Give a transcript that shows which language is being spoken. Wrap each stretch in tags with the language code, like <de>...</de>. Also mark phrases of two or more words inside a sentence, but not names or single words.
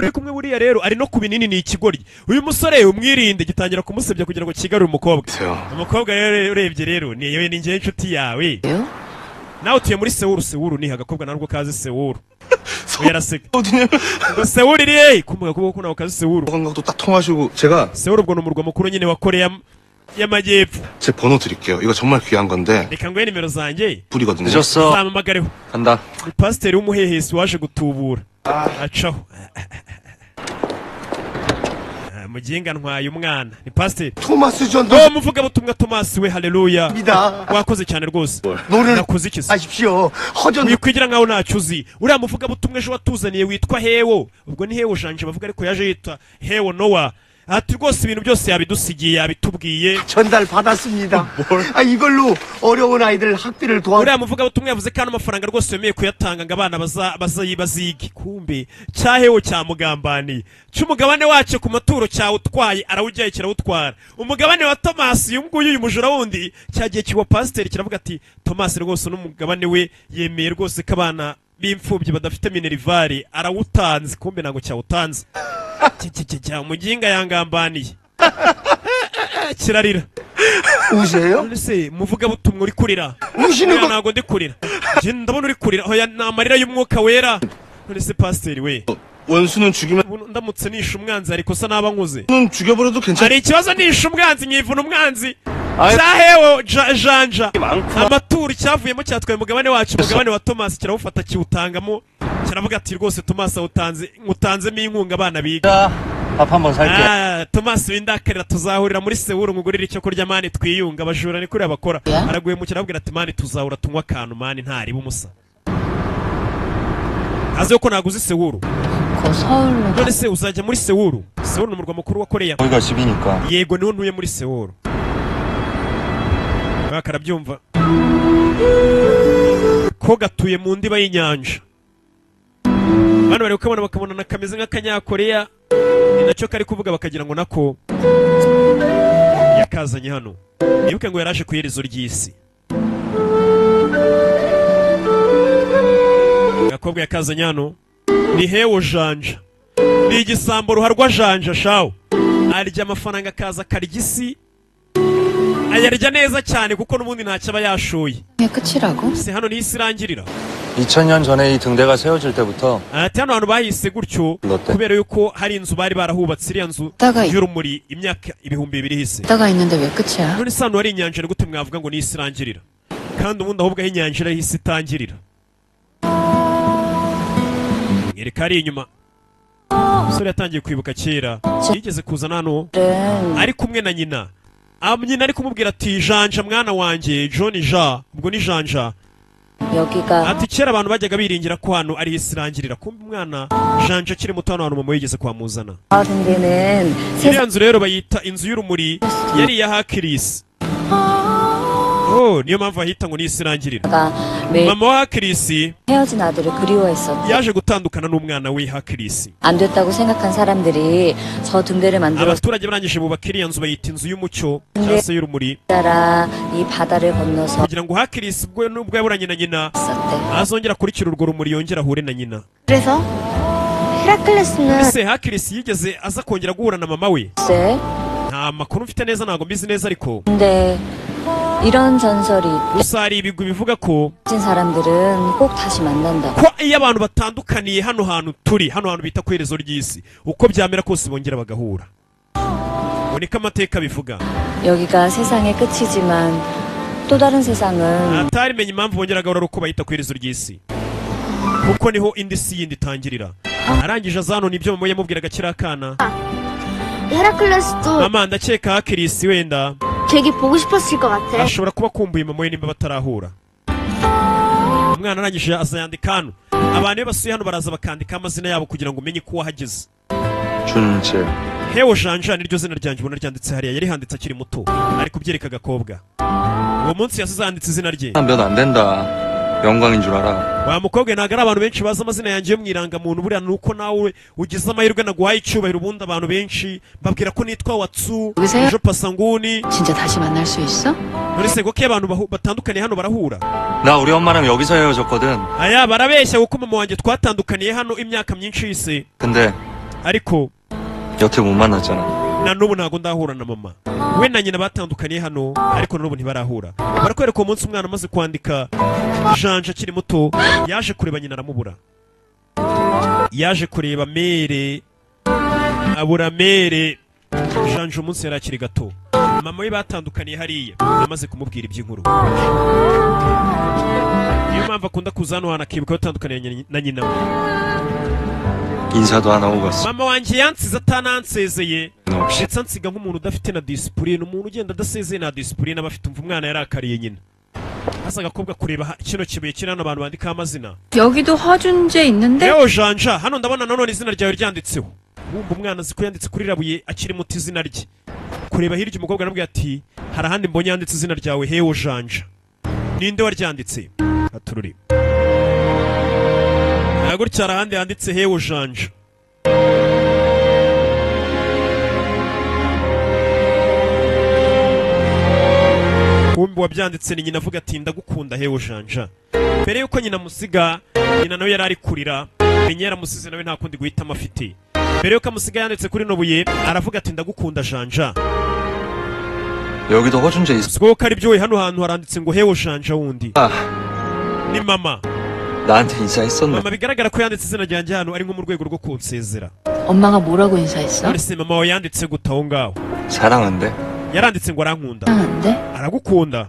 <rw>kumwe buriya rero ari no ku binini ni ikigoryi uyu musore umwirinde gitangira kumusebya kugira ngo kigarure umukobwa rero urebye rero ni yewe ni njye inshuti yawe nawe utuye muri Sewuru ni agakobwa narwo kazi Sewuru yaraseka ngo Sewuru iri kumbuga kuko nawe kazi Sewuru</rw> <ko>건강도 딱 통하시고 제가</ko> <rw>Sewuru ubwo n'umurwa mukuru nyine wa Korea y'amajyepfo</rw> <ko>제 번호 드릴게요. 이거 정말 귀한 건데.</ko> <rw>reka nguhe nimero zanjye</rw> <ko>불이거든요. 늦었어.</ko> <rw>zamamagareho</rw> <ko>간다.</ko> <rw>ni pasiteri w'umuhehesi waje gutubura acaho muginga ntwaye umwana ni pasiteri</rw> <ko>토마스 전</ko> <rw>muvuga butumwa Tomasi we haleluya wakoze cyane rwose nakoze iki</rw> <ko>아십시오. 허전</ko> <rw>wikwigira nkaho ntacyo uzi uriya muvuga butumwa ejo watuzaniye witwa Hewo ubwo ni Hewo Janje bavuga ariko yaje yitwa Hewo Noah ati rwose ibintu byose yabidusigiye yabitubwiye</rw> <ko>전달 받았습니다. 아 이걸로 어려운 아이들 학비를 도와.</ko> <rw>uriya muvuga butumwa yavuze kandi amafaranga rwose yemeye kuyatanga ngo abana bazige kumbe cyahewo cyamugambaniye cy'umugabane wacyo ku maturo cyawutwaye arawujyaye kirawutwara umugabane wa Tomasi uyu nguyu uyu mujura wundi cyagiye kiwa pasiteri kiravuga ati Tomasi rwose n'umugabane we yemeye rwose ko abana b'imfubyi badafite minerivare arawutanze kumbe ntabwo cyawutanze umuginga yangambaniye kirarira</rw> <ko>우세요?</ko> <rw>ese muvuga butumwa uri kurira</rw> <ko>우시는 거</ko> <rw>ntabwo ndi kurira njye ndabona uri kurira hoya ni amarira y'umwuka wera none se pasiteri we</rw> <ko>원수는 죽이면</ko> <rw>ndamutse nishe umwanzi hari ikosa naba nkoze</rw> <ko>죽여버려도 괜찮.</ko> <rw>hari ikibazo nishe umwanzi nkivuna umwanzi cyahewo janja amaturo cyavuyemo cyatwaye umugabane wacu umugabane wa Tomasi kirawufata kiwutangamo kiravuga ati rwose Tomasi ngutanzemo inkunga abana biga</rw> <ko>밥 한번 살게.</ko> <rw>Tomasi windakarira tuzahurira muri Sewuru ngugurira icyo kurya mani twiyunga abajura ni kuri abakora araguye mu kirabwira ati mani tuzahura tunywa akantu mani ntariba umusa azi yuko naguze Sewuru none se uzajya muri Sewuru ni umurwa mukuru wa Korea</rw> <ko>거기가 집이니까.</ko> <rw>yego niho ntuye muri Sewuru bakarabyumva ko gatuye mu ndiba y'inyanja bano bari kukabona bakabona kameze nk'akanyakoreya ni nacyo kari kuvuga bakagira ngo nako yakazanye hano nibuke ngo yaraje ku iherezo ry'isi gakobwa yakazanye hano ni Hewo Janja ni igisambo ruharwa Janja shawo arya amafaranga akaza akarya isi ayarya neza cyane kuko n'ubundi ntacyo aba yashoye</rw> <ko>끝이라고?</ko> <rw>se hano ni isi irangirira</rw> <ko>2000년 전에 이 등대가 세워질 때부터</ko> <rw>ati hano hantu bahise gutyo kubera yuko hari inzu bari barahubatse iriya nzu y'urumuri imyaka 2000 hise</rw> <ko>있다가 있는데 왜 끝이야?</ko> <rw>none se hano hari inyanja ni gute mwavuga ngo ni isi irangirira kandi ubundi ahubwo aho inyanja iri isi itangirira mwereka ari inyuma umusore yatangiye kwibuka kera yigeze kuzana hano ari kumwe na nyina nyina ari kumubwira ati Janja mwana wanjye John Ja ubwo ni Janja</rw> <ko>여기가</ko> <rw>ati kera abantu bajyaga biringira ko hano ari isi irangirira kumbe umwana Janja akiri muto hano mama yigeze kwamuzana</rw> <ko>데는</ko> <rw>iriya nzu rero bayita inzu y'urumuri yari iya Hakirisi niyo mpamvu bahita ngo ni isi irangirira</rw> <ko>매일</ko> <rw>mama wa Hakirisi</rw> <ko>헤어진 아들을 그리워했었지.</ko> <rw>yaje gutandukana n'umwana we Hakirisi</rw> <ko>안 됐다고 생각한 사람들이 저 등대를 만들어</ko> <rw>abaturage barangije bubaka iriya nzu bayita inzu y'umucyo cyangwa se y'urumuri</rw> <ko>따라 이 바다를 건너서</ko> <rw>kugira ngo Hakirisi ubwo nubwo yaburanye na nyina</rw> <ko>있었대.</ko> <rw>azongera akurikira urwo rumuri yongera ahure na nyina</rw> <ko>그래서 헤라클레스는</ko> <rw>ese Hakirisi yigeze aza kongera guhura na mama we</rw> <ko>글쎄,</ko> <rw>nta makuru mfite neza ntabwo mbizi neza ariko</rw> <ko>근데 이런 전설이</ko> <rw>gusa hari ibigwi bivuga ko</rw> <ko>있는 사람들은 꼭 다시 만난다고.</ko> <rw>ko iyo abantu batandukaniye hano hantu turi hano hantu bita ku iherezo ry'isi uko byamera kose bongera bagahura ngo niko amateka bivuga</rw> <ko>여기가 세상의 끝이지만 또 다른 세상은</ko> <rw>atarimenye impamvu bongera agahura ari uko bahita ku iherezo ry'isi kuko niho indi si yindi itangirira arangije aza hano nibyo mama yamubwiraga kiri akana</rw> <ko>헤라클레스도</ko> <rw>mama ndakeka Hakirisi wenda</rw> <ko>되게 보고 싶었을 것 같아.</ko> <rw>ashobora kuba akumbuye mama we nimba batarahura umwana arangije aza yandika hano abantu iyo basuye hano baraza bakandika amazina yabo kugira ngo umenye ko wahageze</rw> <ko>준재.</ko> <rw>Hewo Janja niryo zina ryanjye ubona ryanditse hariya yari handitse akiri muto ari kubyereka agakobwa uwo munsi yasize handitse izina rye</rw> <ko>면안 된다. 영광인 줄 알아.</ko> <rw>wa mukobwa ntabwo ari abantu benshi bazi amazina yanjye yo mu irangamuntu buriya ni uko nawe ugize amahirwe naguhaye icyubahiro ubundi abantu benshi babwira ko nitwa Watsu</rw> <ko>여기서요?</ko> <rw>ejo pasanguni</rw> <ko>진짜 다시 만날 수 있어?</ko> <rw>none se ko abantu batandukaniye hano barahura</rw> <ko>나 우리 엄마랑 여기서 헤어졌거든.</ko> <rw>aya barabeshya kuko mama wanjye twatandukaniye hano imyaka myinshi yise</rw> <ko>근데</ko> <rw>ariko</rw> <ko>여태 못 만났잖아.</ko> <rw>na n'ubu ntabwo ndahura na mama. We na nyina batandukaniye hano ariko n'ubu ntibarahura. Barakwereka uwo munsi umwana amaze kwandika Janja akiri muto yaje kureba nyina aramubura. Yaje kureba mere abura mere. Janja umunsi yari akiri gato. Mama we batandukaniye hariya amaze kumubwira iby'inkuru. Niyo mpamvu akunda kuza hano akibuka batandukaniye na nyina.</rw> <ko>인사도 안 하고 갔어.</ko> <rw>Mama wanjye yansize atanansezeye ndetse ansiga nk'umuntu udafite na disipurine, umuntu ugenda adasezeye na disipurine aba afite umva umwana yarakariye nyina. Hasa agakobwa kureba kino kibuye kiri hano abantu bandikaho amazina.</rw> <ko>여기도 허준재 있는데?</ko> <rw>Yo Janja, hano ndabona nanone izina ryawe ryanditseho. Bumva umwana azi ko yanditse kuri rabuye akiri muto izina rye. Kureba hirya umukobwa arambwira ati hari ahandi mbonye yanditse izina ryawe hewo Janja. Ninde waryanditse? Atururi. Gutya hari ahandi handitse hewo Janja. Kumbi wabyanditse ni nyina avuga ati ndagukunda hewo Janja. Mbere yuko nyina musiga, nyina nawe yari ari kurira, menye yaramusize nawe nta kundi guhitamo afite. Mbere yuko amusiga yanditse kuri nobuye aravuga ati ndagukunda Janja.</rw> <ko>여기도 허준재 있어.</ko> <rw>Siko ari byo we hano hantu haranditse ngo hewo Janja wundi. Ni mama.</rw> <ko>나한테 인사했었나?</ko> <rw>Mama bigaragara ko yanditse izina ryanjye hano ari nko mu rwego rwo kunsezera.</rw> <ko>엄마가 뭐라고 인사했어?</ko> <rw>None se mama wawe yanditse gute aho ngaho?</rw> <ko>사랑한대.</ko> <rw>yaranditse ngo arankunda.</rw> <ko>사랑한대?</ko> <rw>Aragukunda.</rw>